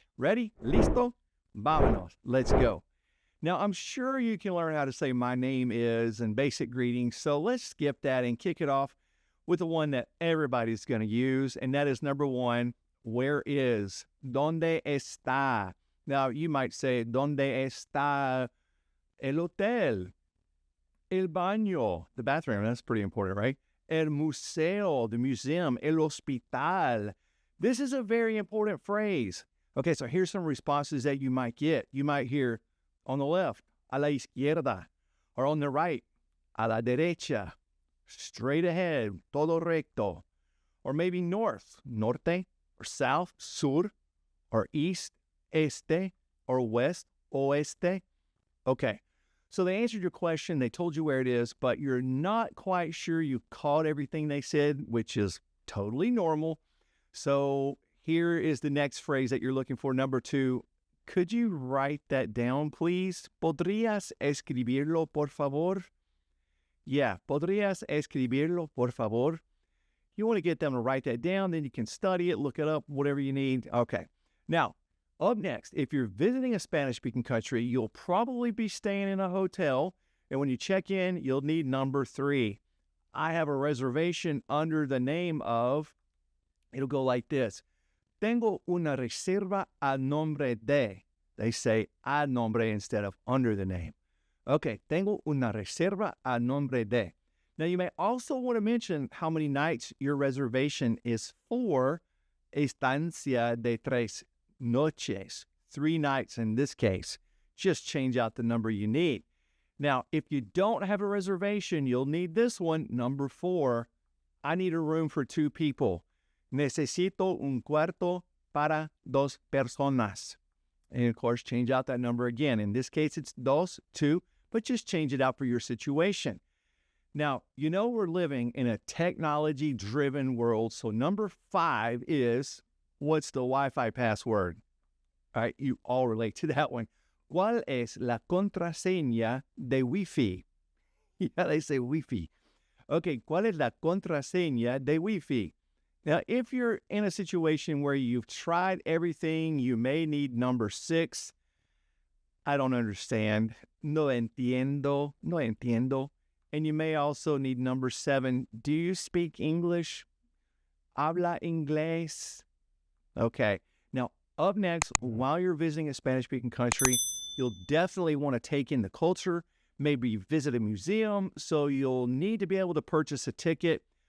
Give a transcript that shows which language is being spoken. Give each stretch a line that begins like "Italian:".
English: Ready?
Spanish: Listo? Vámonos.
English: Let's go. Now, I'm sure you can learn how to say my name is and basic greetings, so let's skip that and kick it off with the one that everybody's going to use, and that is number one, where is?
Spanish: ¿Dónde está?
English: Now, you might say,
Spanish: ¿Dónde está el hotel? El baño,
English: the bathroom, that's pretty important, right?
Spanish: El museo,
English: the museum. El hospital. This is a very important phrase. Okay, so here's some responses that you might get. You might hear on the left,
Spanish: a la izquierda,
English: or on the right,
Spanish: a la derecha,
English: straight ahead,
Spanish: todo recto,
English: or maybe north, norte, or south, sur, or east, este, or west, oeste. Okay, so they answered your question, they told you where it is, but you're not quite sure you caught everything they said, which is totally normal. So here is the next phrase that you're looking for, number two. Could you write that down, please?
Spanish: ¿Podrías escribirlo, por favor? Yeah, ¿podrías escribirlo, por favor?
English: You want to get them to write that down, then you can study it, look it up, whatever you need. Okay. Now, up next, if you're visiting a Spanish-speaking country, you'll probably be staying in a hotel, and when you check in, you'll need number three. I have a reservation under the name of, it'll go like this.
Spanish: Tengo una reserva a nombre de.
English: They say
Spanish: a nombre
English: instead of under the name.
Spanish: Okay, tengo una reserva a nombre de.
English: Now, you may also want to mention how many nights your reservation is for.
Spanish: Estancia de tres noches.
English: 3 nights in this case. Just change out the number you need. Now, if you don't have a reservation, you'll need this one, number 4. I need a room for 2 people.
Spanish: Necesito un cuarto para 2 personas.
English: And of course, change out that number again. In this case, it's 2, but just change it out for your situation. Now, you know we're living in a technology-driven world, so number 5 is, what's the Wi-Fi password? All right, you all relate to that one.
Spanish: ¿Cuál es la contraseña de Wi-Fi?
English: Yeah, they say Wi-Fi. Okay,
Spanish: ¿cuál es la contraseña de Wi-Fi?
English: Now, if you're in a situation where you've tried everything, you may need number 6. I don't understand.
Spanish: No entiendo. No entiendo.
English: And you may also need number 7. Do you speak English?
Spanish: Habla inglés?
English: Okay. Now, up next, while you're visiting a Spanish-speaking country, you'll definitely want to take in the culture, maybe visit a museum, so you'll need to be able to purchase a ticket.